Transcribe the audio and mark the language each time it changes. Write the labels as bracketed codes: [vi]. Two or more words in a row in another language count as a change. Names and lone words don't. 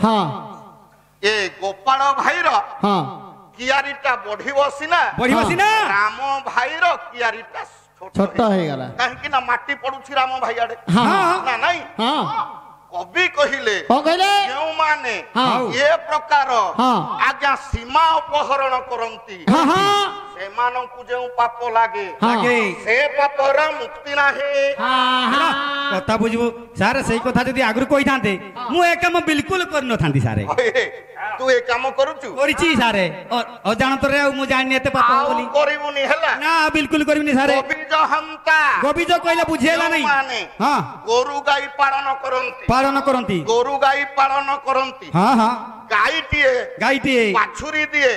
[or] ଏ ଗୋପାଳ ଭାଇର କିଆରିଟା ବଢିବ ସିନା ରାମ ଭାଇର କିଆରିଟା ଛୋଟ ହେଇଗଲା କାହିଁକି ନା ମାଟି ପଡୁଛି ରାମ ଭାଇ ଆଡେ ନା ନାଇଁ କବି କହିଲେ ଯେଉଁମାନେ ଏ ପ୍ରକାର ଆଜ୍ଞା ସୀମା ଅପହରଣ କରନ୍ତି ସେମାନଙ୍କୁ ଯେଉଁ ପାପ ଲାଗେ ସେ ପାପର ମୁକ୍ତି ନାହିଁ କଥା ବୁଝିବୁ ସାର୍ ସେଇ କଥା ଯଦି ଆଗରୁ କହିଥାନ୍ତେ ମୁଁ ଏ କାମ ବିଲକୁଲ କରିନଥାନ୍ତି ସାର୍ ତୁ ଏ କାମ କରୁଚୁ କରିଛି ସାରେ ଅଜାଣତରେ ଆଉ ମୁଁ ଜାଣିନି ଏତେ ପାପ ଆଉ ବୋଲି କରିବୁନି ହେଲା ନା ବିଲକୁଲ କରିବିନି ସାରେ ଗୋବିଜ ହନ୍ତା ଗୋବିଜ କହିଲେ ବୁଝି ହେଲା ନାହିଁ ମାନେ ହଁ ଗୋରୁ ଗାଈ ପାଳନ କରନ୍ତି ଗୋରୁ ଗାଈ ପାଳନ କରନ୍ତି ହଁ ହଁ ଗାଈଟିଏ ବାଛୁରୀ ଦିଏ